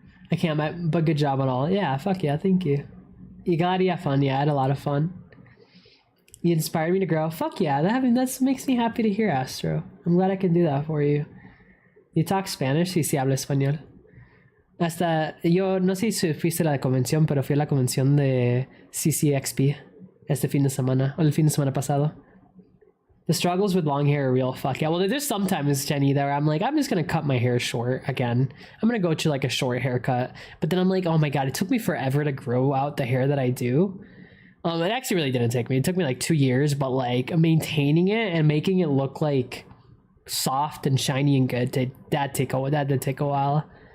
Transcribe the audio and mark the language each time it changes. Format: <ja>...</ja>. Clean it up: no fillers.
<en>I can't, but good job on all. Yeah, fuck yeah, thank you. You got to have fun. Yeah, I had a lot of fun. You inspired me to grow. Fuck yeah, that makes me happy to hear, Astro. I'm glad I can do that for you. You talk Spanish?</en> <es>Sí, sí, hablo español. Hasta, yo no sé si fuiste a la convención, pero fui a la convención de CCXP este fin de semana, o el fin de semana pasado.</es> <en>The struggles with long hair are real. Fuck yeah. Well, there's sometimes, Jenny, that I'm like, I'm just going to cut my hair short again. I'm going to go to like a short haircut. But then I'm like, oh my God, it took me forever to grow out the hair that I do. It actually really didn't take me. It took me like 2 years, but like maintaining it and making it look like soft and shiny and good, that did take a while.</en>